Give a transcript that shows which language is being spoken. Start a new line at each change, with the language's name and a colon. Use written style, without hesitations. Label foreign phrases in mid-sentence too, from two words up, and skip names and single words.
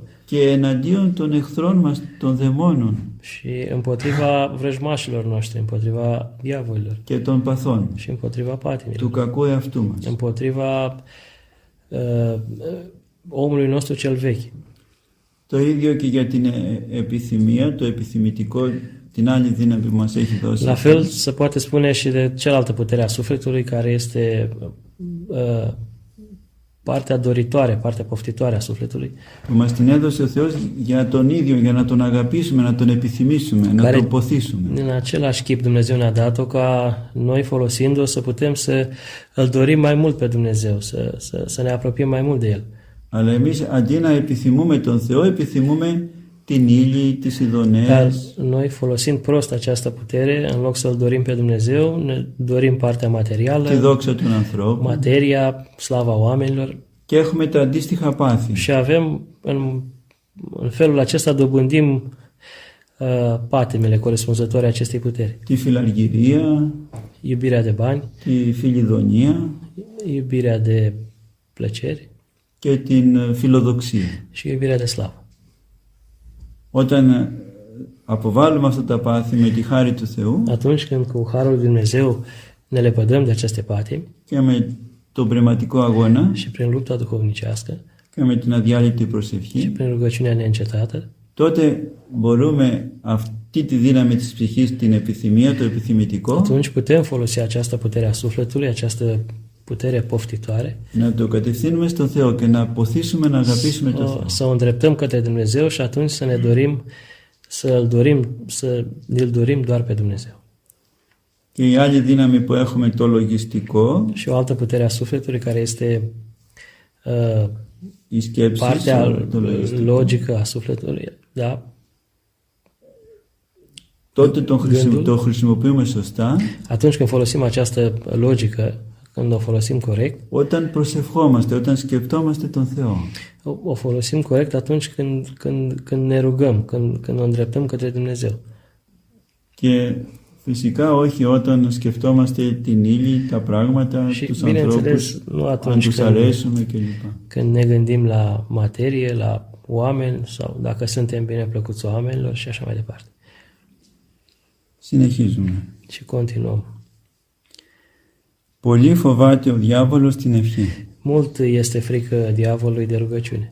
Greek: και εναντίον των εχθρών μας, των δαιμόνων
Romanian: și împotriva vrăjmașilor noștri, împotriva diavolilor
Greek: και των παθών,
Romanian: și împotriva
Greek: του
Romanian: patimilor,
Greek: κακού εαυτού μας.
Romanian: împotriva omului nostru cel vechi.
Greek: Το ίδιο και για την επιθυμία, το επιθυμητικό, την άλλη δύναμη που μας έχει δώσει.
Romanian: La fel se poate spune și de cealaltă putere a sufletului care este partea doritoare, partea poftitoare a sufletului,
Greek: που μας την έδωσε ο Θεός για τον ίδιο, για να τον αγαπήσουμε, να τον επιθυμήσουμε, να τον ποθήσουμε.
Romanian: În același chip Dumnezeu ne-a dat-o ca noi folosind-o să putem să îl dorim mai mult pe Dumnezeu, să ne apropiem mai mult de El.
Greek: Αλλά εμείς αντί να επιθυμούμε τον Θεό, επιθυμούμε την ύλη, τις ειδονές.
Romanian: Noi folosind prost această putere, în loc să-L dorim pe Dumnezeu, ne dorim partea materială,
Greek: τη δόξα των ανθρώπων,
Romanian: materia, slava oamenilor
Greek: και έχουμε τα αντίστοιχα πάθη.
Romanian: și avem, în felul acesta dobândim patimile corespunzătoare acestei puteri.
Greek: Τη φιλαργυρία,
Romanian: Iubirea de bani,
Greek: τη φιλιδονία
Romanian: iubirea de plăceri
Greek: και την φιλοδοξία.
Romanian: și iubirea de slavă.
Greek: Όταν αποβάλλουμε αυτά τα πάθη με τη χάρη του Θεού
Romanian: Atunci când cu harul lui Dumnezeu ne lepădăm de aceste patimi
Greek: και με τον πνευματικό αγώνα
Romanian: și prin lupta duhovnicească
Greek: και με την αδιάλειπτη
Romanian: și
Greek: προσευχή,
Romanian: prin rugăciunea neîncetată,
Greek: τότε μπορούμε αυτή τη δύναμη της ψυχής, την επιθυμία, το επιθυμητικό,
Romanian: atunci putem folosi această putere a sufletului, această putere poftitoare,
Greek: να το κατευθύνουμε στον Θεό και να ποθήσουμε να αγαπήσουμε τον Θεό.
Romanian: să o îndreptăm către Dumnezeu și atunci să ne dorim, să îl dorim doar pe Dumnezeu.
Greek: Και η άλλη δύναμη που έχουμε, το λογιστικό,
Romanian: Și o altă putere a sufletului care este
Greek: η σκέψη,
Romanian: partea
Greek: το λογιστικό,
Romanian: logică a sufletului, da?
Greek: τότε το χρησιμοποιούμε σωστά
Romanian: Atunci când folosim această logică, când o folosim corect,
Greek: όταν προσευχόμαστε, όταν σκεφτόμαστε τον Θεό.
Romanian: o folosim corect atunci când ne rugăm, când o îndreptăm către Dumnezeu.
Greek: Και φυσικά όχι όταν σκεφτόμαστε την ύλη, τα πράγματα,
Romanian: Și
Greek: τους
Romanian: bineînțeles,
Greek: ανθρώπους,
Romanian: nu
Greek: αν
Romanian: atunci
Greek: τους αρέσουμε κλπ.
Romanian: când ne gândim la materie, la oameni sau dacă suntem bine plăcuți oamenilor și așa mai departe.
Greek: Συνεχίζουμε.
Romanian: Și continuăm.
Greek: Πολύ φοβάται ο διάβολος την ευχή.
Romanian: Mult este frică diavolului de rugăciune.